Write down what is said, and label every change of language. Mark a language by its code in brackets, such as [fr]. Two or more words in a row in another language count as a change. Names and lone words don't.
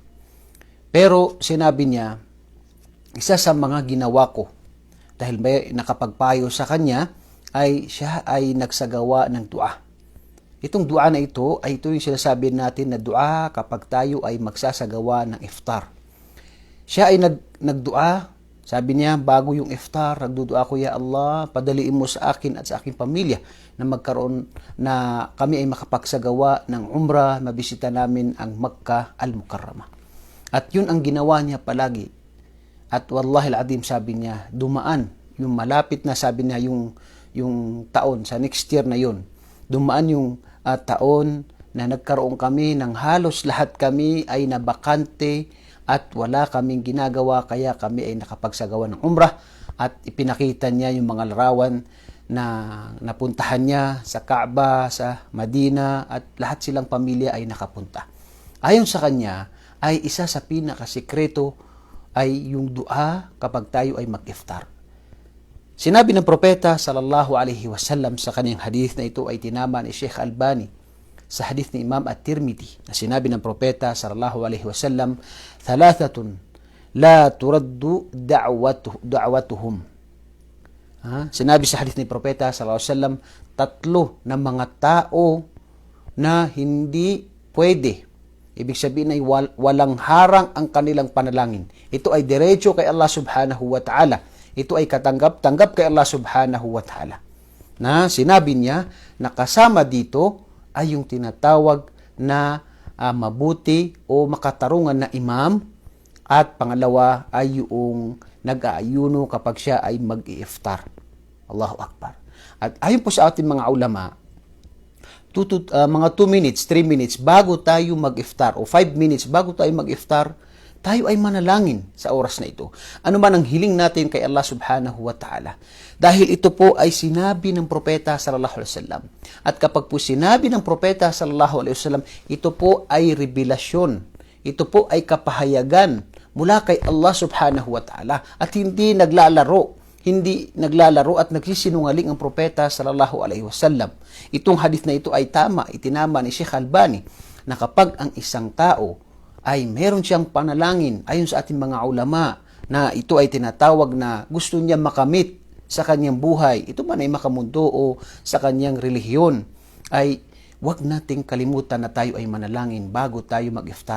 [tl] Pero sinabi niya, isa sa mga ginawa ko, dahil may nakapagpayo sa kanya, ay siya ay nagsagawa ng dua. Itong dua na ito ay ito yung sinasabi natin na dua kapag tayo ay magsasagawa ng iftar. Siya ay nagdua, sabi niya, bago yung iftar, nagdudua ko, Ya Allah, padaliin mo sa akin at sa aking pamilya na magkaroon na kami ay makapagsagawa ng umrah, mabisita namin ang Makkah al-Mukarramah. At yun ang ginawa niya palagi. At [ar] والله العظيم, [tl] sabi niya, dumaan, yung malapit na, sabi niya, yung taon, sa [en] next year [tl] na yun, dumaan yung taon na nagkaroon kami ng halos lahat kami ay nabakante at wala kaming ginagawa, kaya kami ay nakapagsagawa ng umrah at ipinakita niya yung mga larawan na napuntahan niya sa Kaaba, sa Madina, at lahat silang pamilya ay nakapunta. Ayon sa kanya, ay isa sa pinakasikreto ay yung dua kapag tayo ay mag-iftar. Sinabi ng propeta [ar] صلى الله عليه وسلم [tl] sa kanyang hadith na ito ay tinama ni Sheikh Albani sa hadith ni Imam At-Tirmidhi na sinabi ng propeta [ar] صلى الله عليه وسلم, ثلاثة لا ترد دعوتهم. [tl] Sinabi sa hadith ni propeta [ar] صلى الله عليه وسلم, [tl] tatlo na mga tao na hindi pwede, ibig sabihin ay walang harang ang kanilang panalangin. Ito ay diretso kay Allah [ar] سبحانه وتعالى. [tl] Ito ay katanggap-tanggap kay Allah [ar] سبحانه وتعالى. [tl] Na sinabi niya na kasama dito ay yung tinatawag na mabuti o makatarungan na imam, at pangalawa ay yung nag-aayuno kapag siya ay mag-i-iftar. [ar] الله أكبر. [tl] At ayon po sa ating mga ulama, mga 2 minutes, 3 minutes bago tayo mag-iftar o 5 minutes bago tayo mag-iftar, tayo ay manalangin sa oras na ito. Ano man ang hiling natin kay Allah [ar] سبحانه وتعالى. [tl] Dahil ito po ay sinabi ng propeta [ar] صلى الله عليه وسلم. [tl] At kapag po sinabi ng propeta [ar] صلى الله عليه وسلم, [tl] ito po ay revelasyon. Ito po ay kapahayagan mula kay Allah [ar] سبحانه وتعالى. [tl] At hindi naglalaro at nagsisinungaling ang propeta [ar] صلى الله عليه وسلم. [tl] Itong hadith na ito ay tama, itinama ni Sheikh Albani, na kapag ang isang tao ay meron siyang panalangin ayon sa ating mga ulama na ito ay tinatawag na gusto niya makamit sa kanyang buhay, ito man ay makamundo o sa kanyang relihiyon, ay wag nating kalimutan na tayo ay manalangin bago tayo mag-iftar.